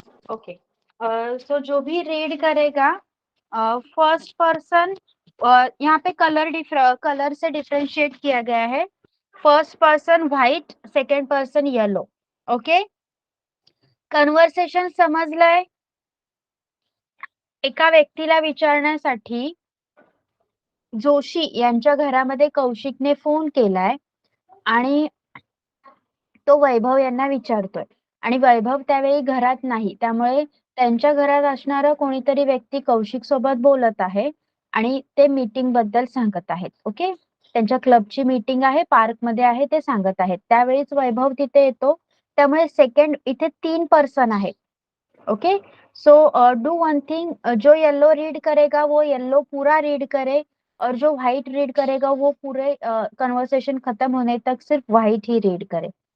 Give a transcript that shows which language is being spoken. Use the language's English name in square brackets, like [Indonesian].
[Hindi] Okay, सो जो भी read करेगा, फर्स्ट पर्सन, यहाँ पे कलर से डिफरेंशिएट किया गया है. [English] First person white, second person yellow. Okay, [Marathi] conversation समजलंय? एका व्यक्तीला विचारण्यासाठी जोशी यांच्या घरामध्ये कौशिकने फोन केलाय आणि तो वैभव यांना विचारतोय आणि वैभव त्यावेळी घरात नाही, त्यामुळे त्यांच्या घरात असणारं कोणीतरी व्यक्ती कौशिक सोबत बोलत आहे आणि ते मीटिंग बद्दल सांगत आहेत. ओके, त्यांच्या क्लबची मीटिंग आहे, पार्क मध्ये आहे, ते सांगत आहेत. त्यावेळीच वैभव तिथे येतो, त्यामुळे सेकंड इथे 3 पर्सन आहेत. [Hindi] Okay, [English] so do one thing, [Hindi] जो येलो रीड करेगा वो येलो पूरा रीड करे और जो व्हाइट रीड करेगा वो पूरे कन्वर्सेशन खत्म होने तक सिर्फ व्हाइट ही रीड करे.